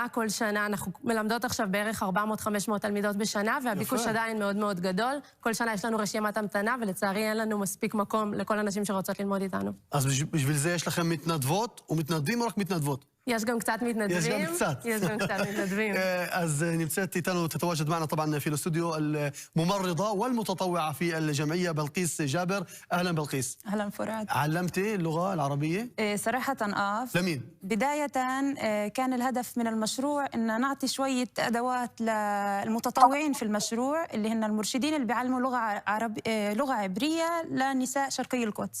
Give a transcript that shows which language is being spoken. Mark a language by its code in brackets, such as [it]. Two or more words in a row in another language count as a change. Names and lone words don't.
[he] כל שנה אנחנו מלמדות עכשיו בערך 400-500 תלמידות בשנה, והביקוש עדיין מאוד מאוד גדול. כל שנה יש לנו רשימת המתנה, לצערי אין לנו מספיק מקום לכל הנשים שרוצות ללמוד איתנו. אז בשביל זה יש לכם מתנדבות ומתנדבים או רק מתנדבות? יש גם קצת מתנדבים. יש גם קצת. יש גם קצת מתנדבים. אז נמצאת איתנו, [ar] تتواجد معنا طبعا في الاستوديو الممرضة والمتطوعة في الجمعية بلقيس جابر. أهلا بلقيس. أهلا فراد. علمتي اللغة العربية؟ صراحة لمين؟ بداية كان الهدف من المشروع أن نعطي شوية أدوات للمتطوعين في المشروع اللي هن المرشدين اللي بيعلموا لغة عبرية لنساء شرقي القدس.